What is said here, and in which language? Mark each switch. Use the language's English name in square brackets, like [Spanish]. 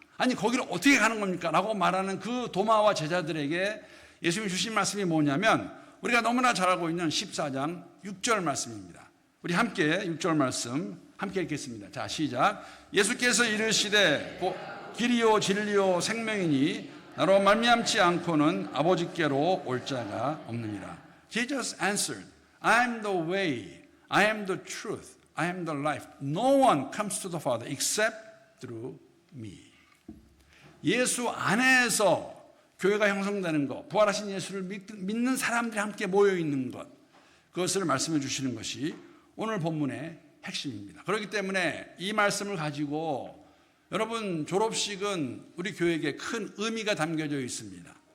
[Korean] 아니 거기를 어떻게 가는 겁니까? 라고 말하는 그 도마와 제자들에게 예수님이 주신 말씀이 뭐냐면 우리가 너무나 잘 알고 있는 14장 6절 말씀입니다. 우리 함께 6절 말씀 함께 읽겠습니다. 자, 시작. 예수께서 이르시되 길이요 진리요 생명이니 나로 말미암지 않고는 아버지께로 올 자가 없느니라. [English] Jesus answered, I am the way, I am the truth, I am the life. No one comes to the Father except through me. [Korean] 예수 안에서 교회가 형성되는 것, 부활하신 예수를 믿는 사람들이 함께 모여 있는 것, 그것을 말씀해 주시는 것이 오늘 본문의 핵심입니다. 그렇기 때문에 이 말씀을 가지고 여러분 졸업식은 우리 교회에게 큰 의미가 담겨져 있습니다.